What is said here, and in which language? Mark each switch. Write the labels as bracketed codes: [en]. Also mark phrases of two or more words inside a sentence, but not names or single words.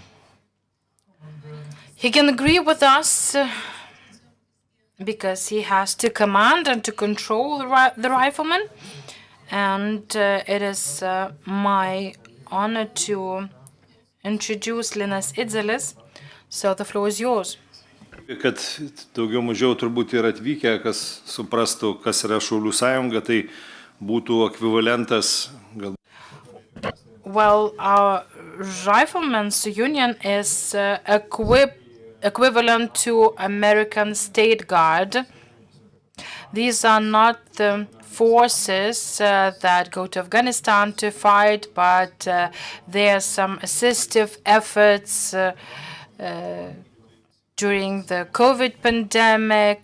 [en] He can agree with us because he has to command and to control the riflemen. And it is my honor to introduce Linas Idzelis. So the floor is yours. [lt] Kad daugiau mažiau turbūt yra atvykę, kas suprastų, kas yra Šaulių sąjunga, tai būtų ekvivalentas gal. [en] Well, our Riflemen's Union is equivalent to American State Guard. These are not the forces that go to Afghanistan to fight, but there are some assistive efforts during the COVID pandemic.